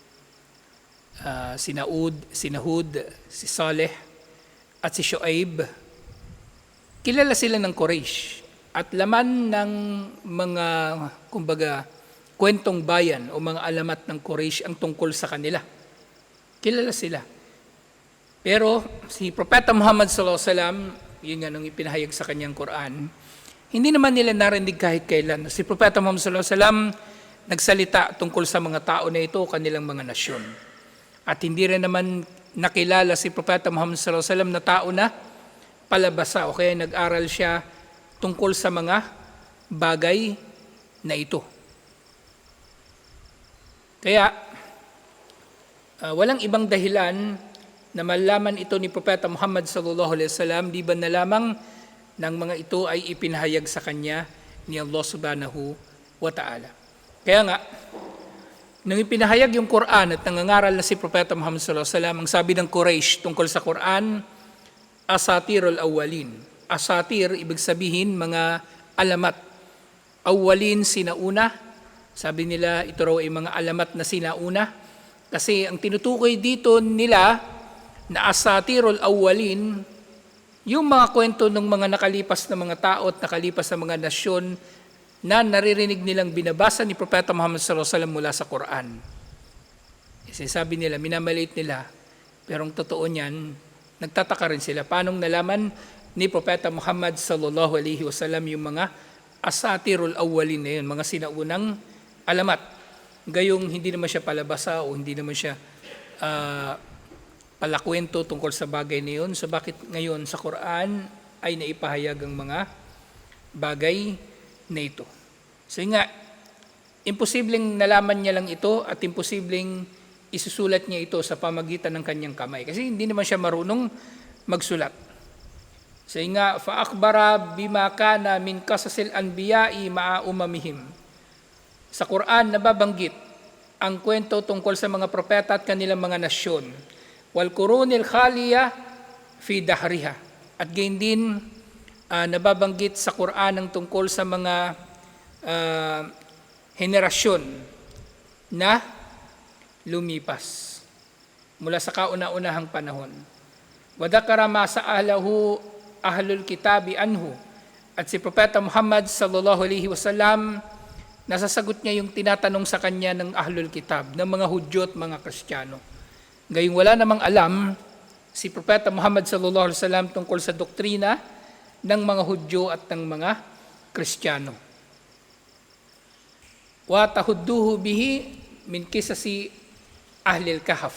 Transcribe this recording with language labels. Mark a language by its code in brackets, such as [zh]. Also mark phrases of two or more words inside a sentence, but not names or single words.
[tl] Si Nahud, si Saleh, at si Shu'aib, kilala sila ng Quraysh. At laman ng mga, kumbaga, kwentong bayan o mga alamat ng Quraysh ang tungkol sa kanila. Kilala sila. Pero si Propeta Muhammad [ar] صلى الله عليه وسلم, [tl] yun nga nung ipinahayag sa kanyang Quran, hindi naman nila narinig kahit kailan. Si Propeta Muhammad [ar] صلى الله عليه وسلم [tl] nagsalita tungkol sa mga tao na ito, kanilang mga nasyon. At hindi rin naman nakilala si Propeta Muhammad [ar] صلى الله عليه وسلم [tl] na tao na palabasa o kaya nag-aral siya tungkol sa mga bagay na ito. Kaya walang ibang dahilan na malaman ito ni Propeta Muhammad [ar] صلى الله عليه وسلم [tl] di ba na lamang ng mga ito ay ipinahayag sa kanya ni Allah [ar] سبحانه وتعالى. [tl] Kaya nga, nung ipinahayag yung Quran at nangangaral na si Propeta Muhammad [ar] صلى الله عليه وسلم, [tl] ang sabi ng Quraysh tungkol sa Quran, [ar] أساطير الأولين. [tl] Asatir, ibig sabihin mga alamat. Awwalin, sinauna. Sabi nila, ito raw ay mga alamat na sinauna. Kasi ang tinutukoy dito nila na [ar] أساطير الأولين, [tl] yung mga kwento ng mga nakalipas na mga tao at nakalipas na mga nasyon na naririnig nilang binabasa ni Propeta Muhammad [ar] صلى الله عليه وسلم [tl] mula sa Quran. Kasi sabi nila, minamaliit nila, pero ang totoo niyan, nagtataka rin sila. Paanong nalaman ni Propeta Muhammad [ar] صلى الله عليه وسلم [tl] yung mga [ar] أساطير الأولين [tl] na yun, mga sinaunang alamat. Gayong hindi naman siya palabasa o hindi naman siya palakwento tungkol sa bagay na yun. So bakit ngayon sa Quran ay naipahayag ang mga bagay na ito? So nga, imposibleng nalaman niya lang ito at imposibleng isusulat niya ito sa pamagitan ng kanyang kamay. Kasi hindi naman siya marunong magsulat. So nga, [ar] فَأَخْبَرَ بِمَا كَانَ مِنْ قَصَصِ الْأَنْبِيَاءِ مَعَ أُمَمِهِمْ. [tl] Sa Quran, nababanggit ang kwento tungkol sa mga propeta at kanilang mga nasyon. [ar] وَالْقُرُونِ الْخَالِيَةِ فِي دَهْرِهَا. [tl] At gayon din, nababanggit sa Quran ang tungkol sa mga henerasyon na lumipas mula sa kauna-unahang panahon. [ar] وَذَكَرَ مَا سَأَلَهُ أهل الكتاب عنه. [tl] At si Propeta Muhammad [ar] صلى الله عليه وسلم, [tl] nasasagot niya yung tinatanong sa kanya ng [ar] أهل الكتاب, [tl] ng mga Hudyo at mga Kristiyano. Gayong wala namang alam si Propeta Muhammad [ar] صلى الله عليه وسلم [tl] tungkol sa doktrina ng mga Hudyo at ng mga Kristiyano. [ar] وتحديه به من قصص أهل الكهف.